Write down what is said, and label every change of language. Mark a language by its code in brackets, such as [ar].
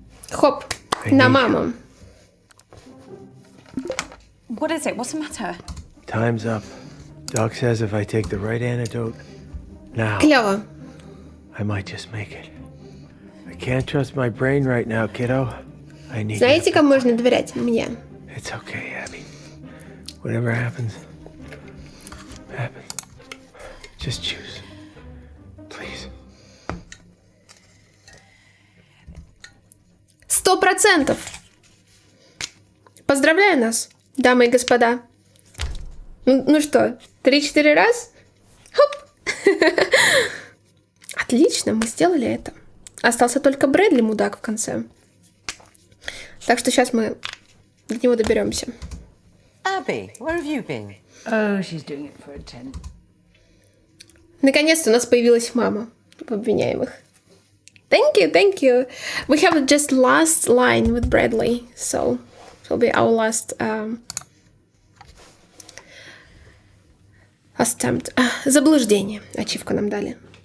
[ru] Хоп. На маму. [en] What is it? What's the matter? Time's up. Doc says if I take the right antidote now, [ru] Клево. [en] I might just make it. I can't trust my brain right now, kiddo. I need [ru] Знаете, кому можно доверять? Мне. [en] It's okay, Abby. Whatever happens. Just choose. Please. 100%. [ru] Поздравляю нас, дамы и господа. Ну что, 3-4 раз? Хоп! Отлично, мы сделали это. Остался только Брэдли, мудак, в конце. Так что сейчас мы до него доберемся. [en] Abby, where have you been? Oh, she's doing it for a 10. [ru] Наконец-то у нас появилась мама в обвиняемых. [en] Thank you. We have just last line with Bradley, so it will be our last attempt. [ru] Заблуждение. Ачивку нам дали.